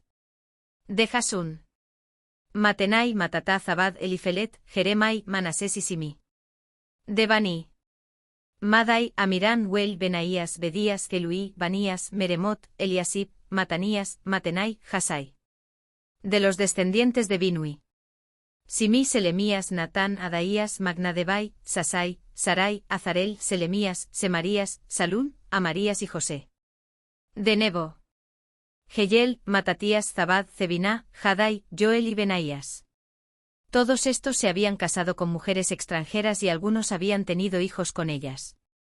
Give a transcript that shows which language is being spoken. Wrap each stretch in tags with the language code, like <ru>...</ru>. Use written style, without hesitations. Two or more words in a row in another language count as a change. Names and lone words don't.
<es>De Jasún, Matenai, Matatá, Zabad, Elifelet, Jeremai, Manasés y Simí. De Baní, Madai, Amirán, Huel, Benaías, Bedías, Keluí, Banías, Meremot, Eliasib, Matanías, Matenai, Jasai. De los descendientes de Binui, Simí, Selemías, Natán, Adaías, Magnadebai, Sasai, Sarai, Azarel, Selemías, Semarías, Salún, Amarías y José. De Nebo, Jeyel, Matatías, Zabad, Cebiná, Jadai, Joel y Benaías. Todos estos se habían casado con mujeres extranjeras y algunos habían tenido hijos con ellas.</es>